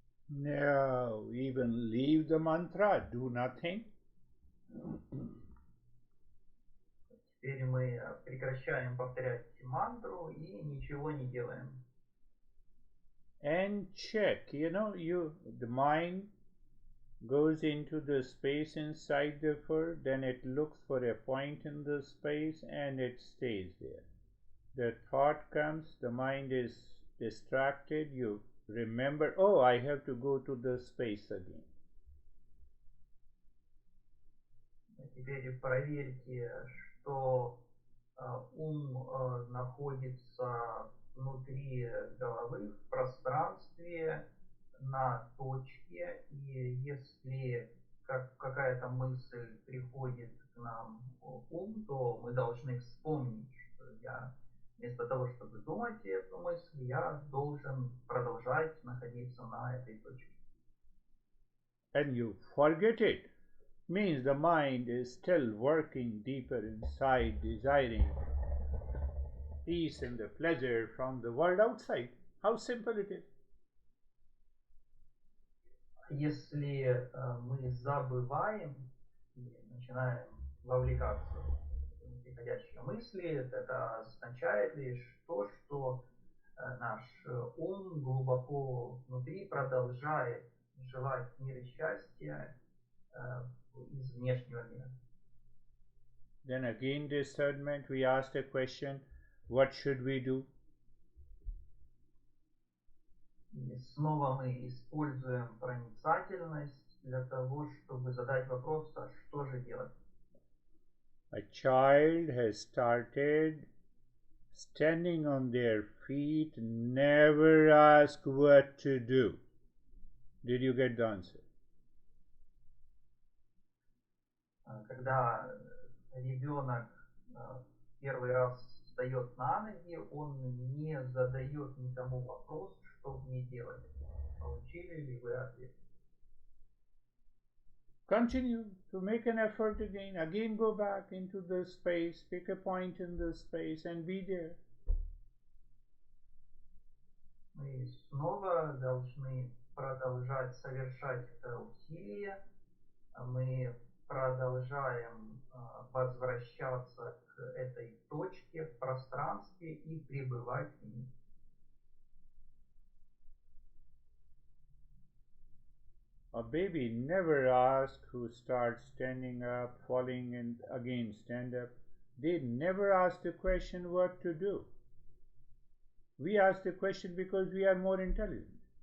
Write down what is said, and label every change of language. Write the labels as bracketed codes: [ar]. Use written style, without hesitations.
[en] No, even leave the mantra, do nothing. [ru] Теперь мы прекращаем повторять мантру и ничего не делаем. [en] And check, the mind goes into the space inside the fur, then it looks for a point in the space and it stays there. The thought comes, the mind is distracted, you remember, oh, I have to go to the space again. [ru] Теперь проверьте, что ум находится внутри головы, в пространстве, на точке, и если какая-то мысль приходит к нам в ум, то мы должны вспомнить, что я вместо того, чтобы думать эту мысль, я должен продолжать находиться на этой точке. [en] And you forget it. Means the mind is still working deeper inside, desiring peace and the pleasure from the world outside. How simple it is. [ru] Если мы забываем и начинаем вовлекаться в приходящие мысли, это означает лишь то, что наш ум глубоко внутри продолжает желать мира и счастья из внешнего мира. [en] Then again discernment, we asked a question, what should we do? [ru] И снова мы используем проницательность для того, чтобы задать вопрос, а что же делать? [en] A child has started standing on their feet, never ask what to do. Did you get the answer? [ru] Когда ребенок первый раз встает на ноги, он не задает никому вопрос, что мне делать. Получили ли вы ответ? [en] Continue to make an effort again. Again go back into the space, pick a point in the space and be there. [ru] Мы снова должны продолжать совершать это усилие. Мы продолжаем возвращаться к этой точке в пространстве и пребывать в ней. [en] A baby never asks who starts standing up, falling, and again stand up. They never ask the question what to do. We ask the question because we are more intelligent.